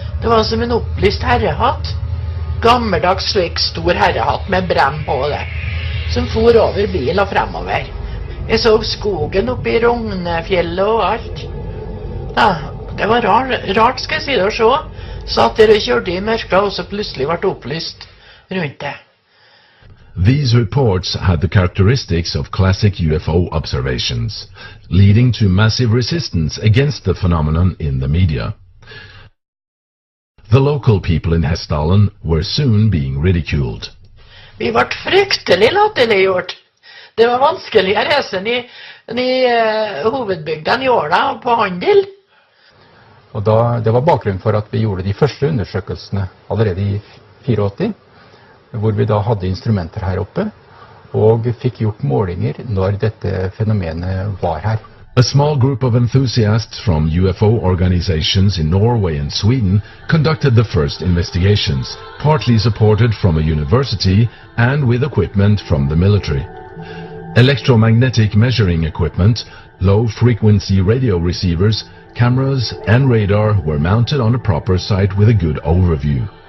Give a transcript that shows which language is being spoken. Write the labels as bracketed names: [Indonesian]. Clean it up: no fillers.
[Norwegian] Det var som en opplyst herrehatt. Gammeldags slik stor herrehatt med brem på det. Som for over bil og fremover. Jeg så skogen oppe i Rognefjellet og alt. Ja, det var rart skal jeg si det å se. Satt der og kjørte i mørket, og så plutselig ble det opplyst rundt det. [English] These reports had the characteristics of classic UFO observations, leading to massive resistance against the phenomenon in the media. The local people in Hessdalen were soon being ridiculed. [Norwegian] Vi ble fryktelig latterliggjort. Det var vanskeligere å reise i hovedbygden i Åla på handel. Og det var bakgrunnen for at vi gjorde de første undersøkelsene allerede i 84, hvor vi da hadde instrumenter her oppe, og fikk gjort målinger når dette fenomenet var her. [English] A small group of enthusiasts from UFO organizations in Norway and Sweden conducted the first investigations, partly supported from a university and with equipment from the military. Electromagnetic measuring equipment, low-frequency radio receivers, cameras and radar were mounted on a proper site with a good overview.